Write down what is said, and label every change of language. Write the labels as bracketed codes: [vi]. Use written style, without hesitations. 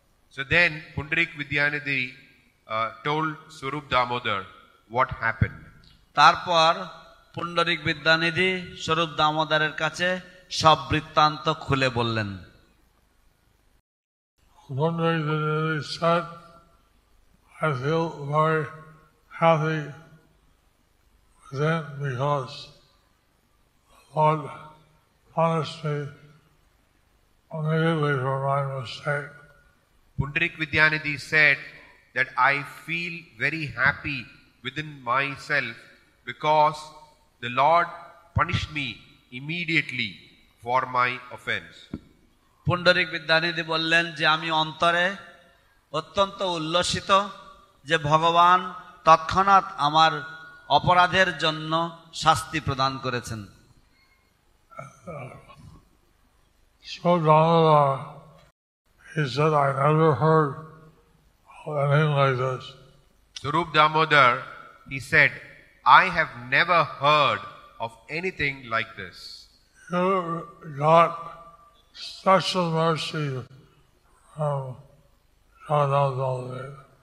[en] So then Pundarik Vidyanidhi told Swarup Damodar what happened. [bn] তারপর পুণ্ডরিক বিদ্যানিধি স্বরূপ দামোদরের কাছে সব বৃত্তান্ত খুলে বললেন। [en] Pundarik Vidyanidhi said, I feel very happy within because the Lord punished me immediately for my mistake. Pundarik Vidyanidhi said that I feel very happy within myself because the Lord punished me immediately for my offense. [bn] Pundarik Vidyanidhi বললেন যে আমি অন্তরে অত্যন্ত উল্লসিত যে ভগবান তৎক্ষণাৎ আমার অপরাধের জন্য শাস্তি প্রদান করেছেন। [en] So Damodar, he said, I never heard of anything like this. Swarup Damodar, he said, I have never heard of anything like this. You got special mercy from Jagannath Baladev.